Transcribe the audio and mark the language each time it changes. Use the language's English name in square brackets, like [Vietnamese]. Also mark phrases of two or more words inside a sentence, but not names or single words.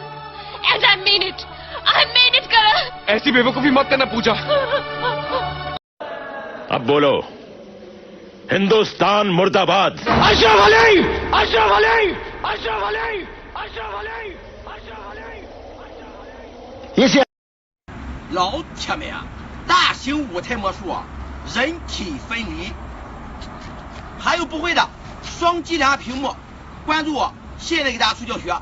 [English] and I mean it करण। [Hindi] ऐसी बेवकूफी मत करना पूजा। अब बोलो, हिंदुस्तान मुर्दाबाद। अशरफ अली, अशरफ अली, अशरफ अली, अशरफ अली, अशरफ अली। [Chinese] 老铁们啊，大型舞台魔术啊，人体分离。还有不会的，双击两下屏幕，关注我，现在给大家出教学。